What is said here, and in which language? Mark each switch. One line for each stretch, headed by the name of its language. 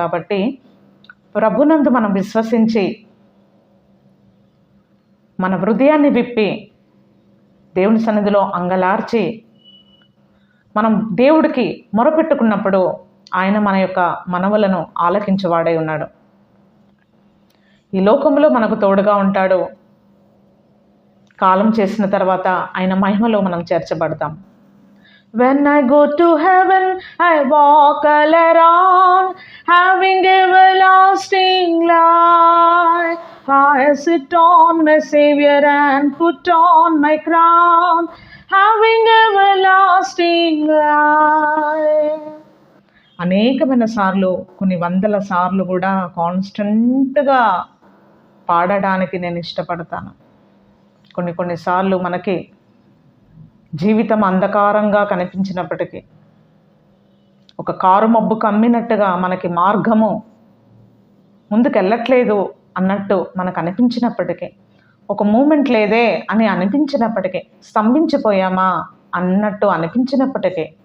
Telugu: కాబట్టి ప్రభునందు మనం విశ్వసించి మన హృదయాన్ని విప్పి దేవుని సన్నిధిలో అంగలార్చి మనం దేవుడికి మొరపెట్టుకున్నప్పుడు ఆయన మన యొక్క మనవులను ఆలకించువాడై ఉన్నాడు. ఈ లోకంలో మనకు తోడుగా ఉంటాడు. కాలం చేసిన తర్వాత ఆయన మహిమలో మనం చేర్చబడతాం.
English: When I go to heaven, I walk all around, having everlasting life. I sit on my Savior and put on my crown, having everlasting life.
Telugu: అనేకమైన సార్లు, కొన్ని వందల సార్లు కూడా కాన్స్టెంట్గా పాడడానికి నేను ఇష్టపడతాను. కొన్నిసార్లు మనకి జీవితం అంధకారంగా కనిపించినప్పటికీ, ఒక కారు మబ్బు కమ్మినట్టుగా మనకి మార్గము ముందుకెళ్ళట్లేదు అన్నట్టు మనకు అనిపించినప్పటికీ, ఒక మూమెంట్ లేదే అని అనిపించినప్పటికీ, స్తంభించిపోయామా అన్నట్టు అనిపించినప్పటికీ,